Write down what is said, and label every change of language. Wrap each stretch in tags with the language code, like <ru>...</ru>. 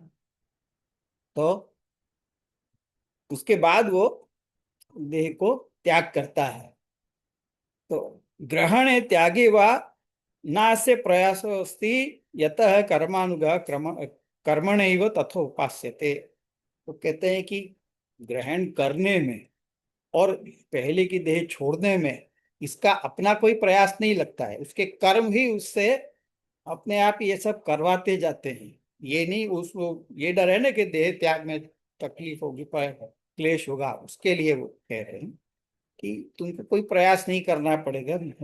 <hi>हाँ, तो उसके बाद वो देह को त्याग करता है।</hi> <sa>तो ग्रहणे त्यागे वा नास्य प्रयासो अस्ति यतः कर्मानुगा कर्मणैव तथोपास्यते।</sa> <hi>तो कहते हैं कि ग्रहण करने में और पहले की देह छोड़ने में इसका अपना कोई प्रयास नहीं लगता है, उसके कर्म ही उससे अपने आप ये सब करवाते जाते हैं। ये नहीं, उसको ये डर है ना कि देह त्याग में तकलीफ होगी, पर क्लेश होगा, उसके लिए वो कह रहे हैं कि तुमको कोई प्रयास नहीं करना पड़ेगा।</hi>